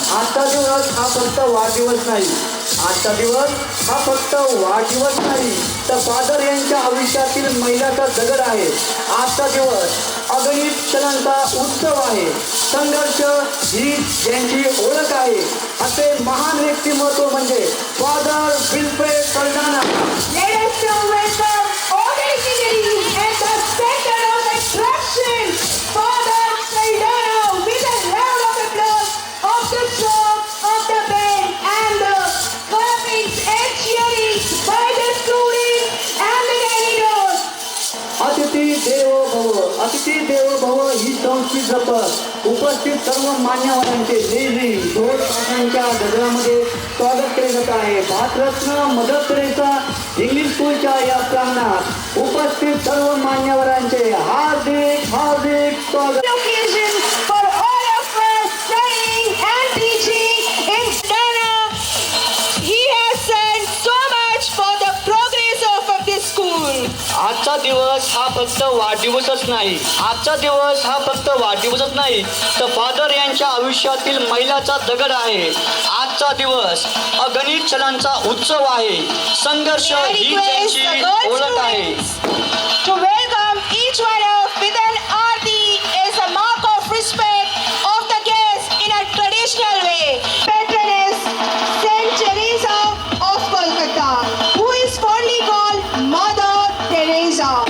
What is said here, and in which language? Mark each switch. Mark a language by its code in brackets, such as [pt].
[mr] आजचा दिवस हा फक्त वाढदिवस नाही. आजचा दिवस हा फक्त वाढदिवस नाही तर फादर यांच्या आयुष्यातील मैलाचा दगड आहे. आजचा दिवस अगणित क्षणांचा उत्सव आहे. संघर्ष ही यांची ओळख आहे. असे महान व्यक्तिमत्व म्हणजे father Wilfred Saldanha. [en] Let us now welcome all the dignitaries at the center of attraction, Father Saldana, with a round of applause of the song of the band and the clappings and cheering by the students and the candidates. [mr] अतिथी देवो भव, अतिथी देवो भव ही संस्कृती जपत उपस्थित सर्व मान्यवरांचे नेहमी ढोल ताशांच्या गजरामध्ये स्वागत केले जात आहे. भारतरत्न मदर तेरेसा इंग्लिश स्कूलच्या या प्रांगणात उपस्थित सर्व मान्यवरांचे हार्दिक हार्दिक स्वागत. [en] Occasion for all of us studying and teaching in Saldana. He has done so much for the progress of this school. [mr] आजचा दिवस हा फक्त वाढदिवसच नाही. आजचा दिवस हा फक्त वाढदिवसच नाही तर फादर यांच्या आयुष्यातील मैलाचा दगड आहे. आजचा दिवस अगणित क्षणांचा उत्सव आहे. संघर्ष ही त्यांची ओळख आहे. [en] To welcome each one of with an aarti is a mark of respect of the guest in a traditional way. Patroness Saint Teresa of Kolkata, who is fondly called Mother Teresa.